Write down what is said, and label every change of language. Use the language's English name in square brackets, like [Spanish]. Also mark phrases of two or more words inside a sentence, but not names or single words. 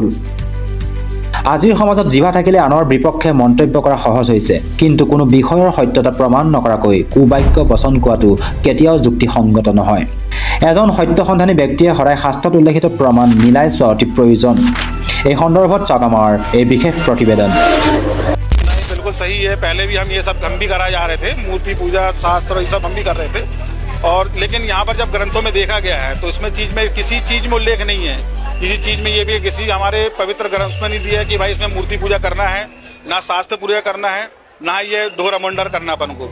[Assamese] আজিৰ সমাজত জিভা থাকিলে আনৰ বিপক্ষে মন্তব্য কৰা সহজ হৈছে, কিন্তু কোনো বিষয়ৰ সত্যতা প্ৰমাণ নকৰাকৈ কুবাক্য বচন কোৱাটো কেতিয়াও যুক্তিসংগত নহয়। এজন সত্যসন্ধানী ব্যক্তিয়ে সদায় শাস্ত্ৰত উল্লেখিত প্ৰমাণ মিলাই চোৱা অতি প্ৰয়োজন। এই সন্দৰ্ভত চাওক আমাৰ এই বিশেষ প্ৰতিবেদন। [Hindi] बिल्कुल सही है। पहले भी हम ये सब हम भी कराए जा रहे थे, मूर्ति पूजा शास्त्र ये सब हम भी कर रहे थे, और लेकिन यहाँ पर जब ग्रंथों में देखा गया है तो इसमें चीज में किसी चीज में उल्लेख नहीं है। किसी चीज में ये भी किसी हमारे पवित्र ग्रंथ में नहीं दिया है कि भाई इसमें मूर्ति पूजा करना है, ना शास्त्र पूजा करना है, ना ये ढोरा मंडर करना अपन को।